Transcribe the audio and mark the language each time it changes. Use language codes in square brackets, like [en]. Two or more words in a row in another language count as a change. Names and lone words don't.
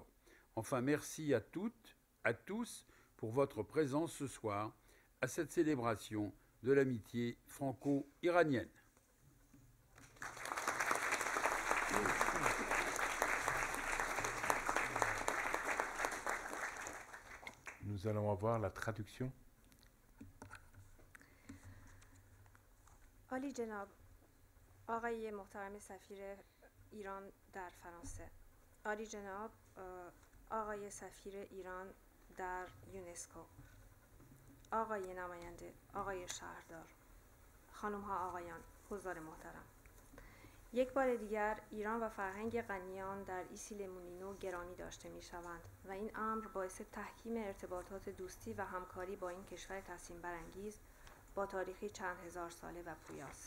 [fr] Enfin, merci à toutes, à tous pour votre présence ce soir à cette célébration de l'amitié franco-iranienne. Nous allons avoir la traduction. [fa] عالی جناب آقای محترم سفیر ایران در فرانسه، عالی جناب آقای سفیر ایران در یونسکو، آقای نماینده، آقای شهردار، خانم ها آقایان، حضار محترم، یک بار دیگر ایران و فرهنگ غنیان در ایسیلمونینو گرامی داشته می شوند و این امر باعث تحکیم ارتباطات دوستی و همکاری با این کشور تحسین برانگیز با تاریخی چند هزار ساله و پویاست.